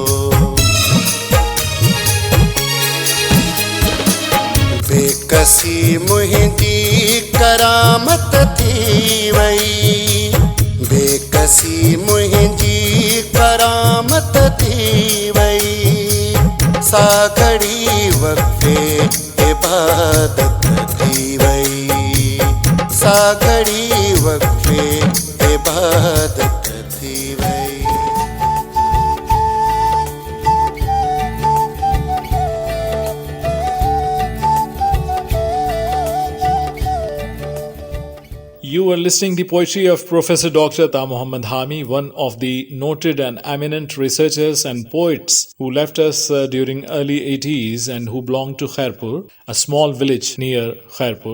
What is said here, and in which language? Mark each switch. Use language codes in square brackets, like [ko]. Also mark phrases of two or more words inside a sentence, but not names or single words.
[sd] बेकसी मुंहिंजी करामत थी वई, बेकसी मुंहिंजी करामत थी वई। साघड़ी वक़्फ़े इबादत थी वई, साघड़ी वक़्फ़े इबादत थी वई। [en] You are listening to the poetry of Professor Dr. Ta Muhammad Hami, one of the noted and eminent researchers and poets who left us during early 80s and who belonged to Khairpur, a small village near Khairpur.